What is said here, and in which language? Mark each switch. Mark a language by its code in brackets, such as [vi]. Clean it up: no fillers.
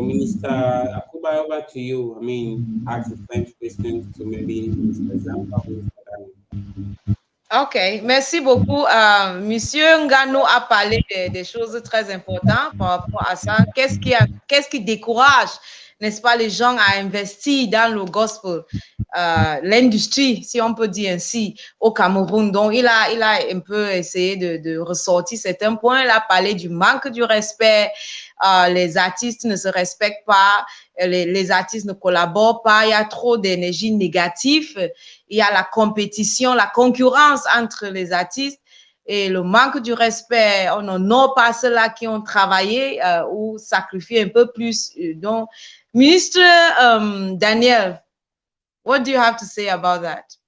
[en] So Minister Akubai, over to you. I mean, ask the French questions to maybe Minister Zampa, Minister Daniel. [fr] Ok, merci beaucoup. Monsieur Ngano a parlé des choses très importantes par rapport à ça. Qu'est-ce qui décourage, n'est-ce pas, les gens à investir dans le gospel, l'industrie, si on peut dire ainsi, au Cameroun. Donc, il a un peu essayé de ressortir certains points. Il a parlé du manque du respect. Les artistes ne se respectent pas. Les artistes ne collaborent pas. Il y a trop d'énergie négative. Il y a la compétition, la concurrence entre les artistes et le manque du respect. On n'honore pas ceux-là qui ont travaillé ou sacrifié un peu plus. Donc, Ministre Daniel, [en] what do you have to say about that?